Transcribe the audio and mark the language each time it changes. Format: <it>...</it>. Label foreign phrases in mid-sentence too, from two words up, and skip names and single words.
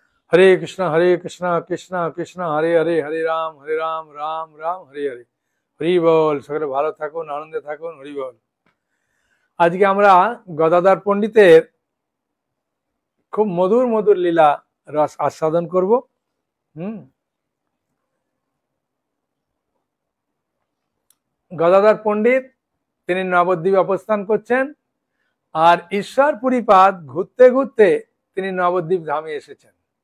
<sa>हरे कृष्णा कृष्णा कृष्णा हरे हरे, हरे राम राम राम हरे हरे।</sa> <bn>হরি বোল। সকলে ভালো থাকুন, আনন্দে থাকুন। হরি বল। আজকে আমরা গদাধর পণ্ডিতের খুব মধুর মধুর লীলা রস আস্বাদন করব। গদাধর পণ্ডিত তিনি নবদ্বীপে অবস্থান করছেন, আর ঈশ্বর পুরীপাদ ঘুরতে ঘুরতে তিনি নবদ্বীপ ধামে এসেছেন।</bn>